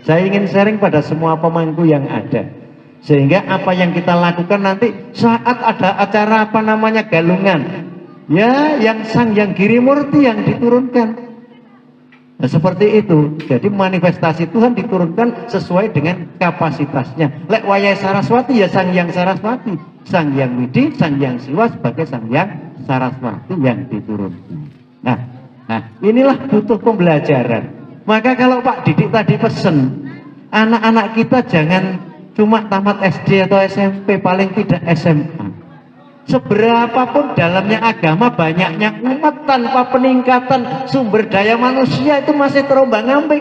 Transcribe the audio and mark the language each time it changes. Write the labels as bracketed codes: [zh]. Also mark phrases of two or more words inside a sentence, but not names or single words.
[id] Saya ingin sharing pada semua pemangku yang ada, sehingga apa yang kita lakukan nanti saat ada acara apa namanya galungan, ya yang Sang Hyang Girimurti yang diturunkan. Nah, seperti itu. Jadi manifestasi Tuhan diturunkan sesuai dengan kapasitasnya. Lek wayai Saraswati ya Sang Hyang Saraswati, Sang Hyang Widi, Sang Hyang Siwa sebagai Sang Hyang Saraswati yang diturunkan. Nah, inilah butuh pembelajaran. Maka kalau Pak Didik tadi pesen, anak-anak kita jangan cuma tamat SD atau SMP, paling tidak SMA. Seberapapun dalamnya agama, banyaknya umat, tanpa peningkatan sumber daya manusia itu masih terombang-ambing.